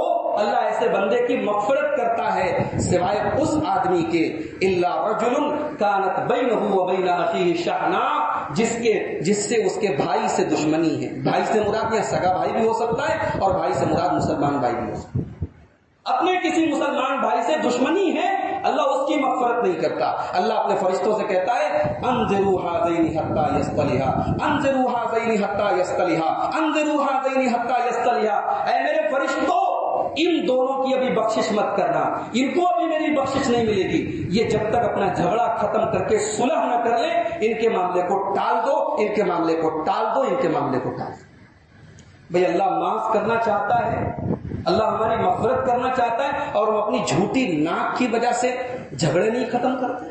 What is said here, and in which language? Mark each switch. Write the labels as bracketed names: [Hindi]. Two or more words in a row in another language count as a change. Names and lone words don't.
[Urdu] اللہ ایسے بندے کی مغفرت کرتا ہے سوائے اس آدمی کے, [Arabic] الا رجل کانت بینہ وبین اخیہ شحناء, [Urdu] جس سے اس کے بھائی سے دشمنی ہے. بھائی سے مراد یہاں سگا بھائی بھی ہو سکتا ہے, اور بھائی سے مراد مسلمان بھائی بھی ہو سکتا ہے. اپنے کسی مسلمان بھائی سے دشمنی ہے, اللہ اس کی مغفرت نہیں کرتا. اللہ اپنے فرشتوں سے کہتا ہے, [Arabic] انظروا ھذین حتی یصطلحا, انظروا ھذین حتی یصطلحا, انظروا ھذین حتی یصطلحا. [Urdu] اے میرے فرشتوں, ان دونوں کی ابھی بخشش مت کرنا, ان کو ابھی میری بخشش نہیں ملے گی. یہ جب تک اپنا جھگڑا ختم کر کے صلح نہ کر لے, ان کے معاملے کو ٹال دو, ان کے معاملے کو ٹال دو, ان کے معاملے کو ٹال دو. بھئی اللہ معاف کرنا چاہتا ہے, اللہ ہماری مغفرت کرنا چاہتا ہے, اور وہ اپنی جھوٹی ناک کی وجہ سے جھگڑے نہیں ختم کرتے.